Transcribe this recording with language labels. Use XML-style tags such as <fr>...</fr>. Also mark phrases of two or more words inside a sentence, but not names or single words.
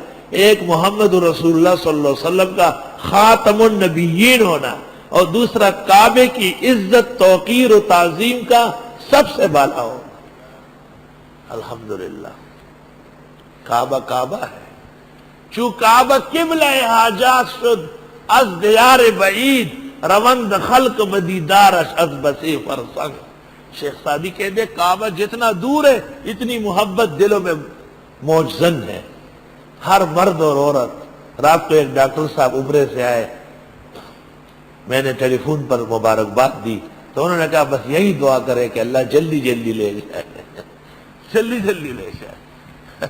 <ur>ایک</ur> <ar>محمد رسول اللہ صلی اللہ علیہ وسلم</ar> <ur>کا</ur> <ar>خاتم النبیین</ar> <ur>ہونا، اور دوسرا کعبے کی عزت، توقیر و تعظیم کا سب سے بالا ہو۔ الحمدللہ کعبہ کعبہ ہے،</ur> <fa>چو کعبہ قبلہ حاجات شد، از دیار بعید روند خلق بدیدارش از بسی فرسنگ۔</fa> <ur>شیخ سعدی کہتے کعبہ جتنا دور ہے اتنی محبت دلوں میں موجزن ہے۔ ہر مرد اور عورت، رات کو ایک ڈاکٹر صاحب عمرے سے آئے، میں نے ٹیلی فون پر مبارکباد دی تو انہوں نے کہا بس یہی دعا کرے کہ اللہ جلدی جلدی لے جائے، جلدی جلدی لے جائے۔</ur>